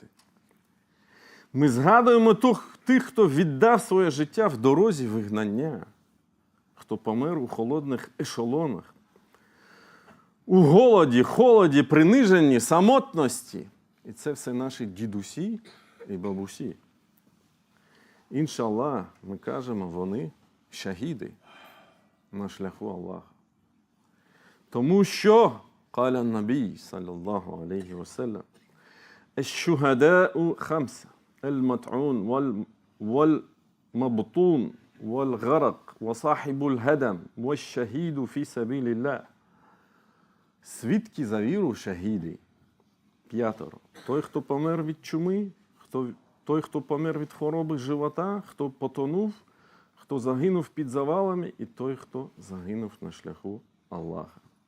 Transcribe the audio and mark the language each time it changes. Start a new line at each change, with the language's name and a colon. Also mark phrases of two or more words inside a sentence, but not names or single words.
Ukrainian: Ми згадуємо тих, хто віддав своє життя в дорозі вигнання, хто помер у холодних ешелонах, у голоді, холоді, приниженні, самотності. І це все наші дідусі і бабусі. Іншаллах, ми кажемо, вони шахіди на шляху Аллаха. Тому що,
Arabic: قال النبي صلى الله عليه وسلم, الشهداء خمسة المطعون والمبطون والغرق وصاحب الهدم والشهيد في سبيل الله.
Ukrainian: Свідки за віру шахіди. 5. Той, хто помер від чуми, той, хто помер від хвороби живота, хто потонув, хто загинув під завалами, і той, хто загинув на шляху Аллаха.